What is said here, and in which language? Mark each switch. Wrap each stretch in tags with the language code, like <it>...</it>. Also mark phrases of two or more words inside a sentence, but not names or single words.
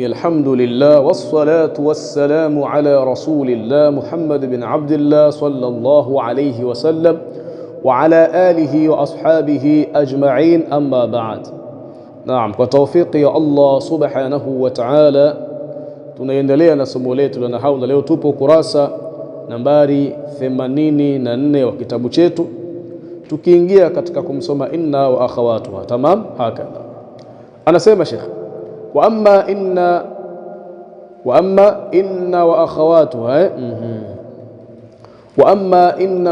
<ar>الحمد لله والصلاة والسلام على رسول الله محمد بن عبد الله صلى الله عليه وسلم وعلى آله وأصحابه أجمعين. أما بعد. نعم، وتوفيق يا الله سبحانه وتعالى</ar> <sw>tunaendelea na somo letu la nahau, na leo tupo kurasa nambari 84 wa kitabu chetu, tukiingia katika kumsoma</sw> <ar>إن وأخواتها. تمام، هكذا anasema شيخ، وأما إن وأخواتها وأما إن</ar>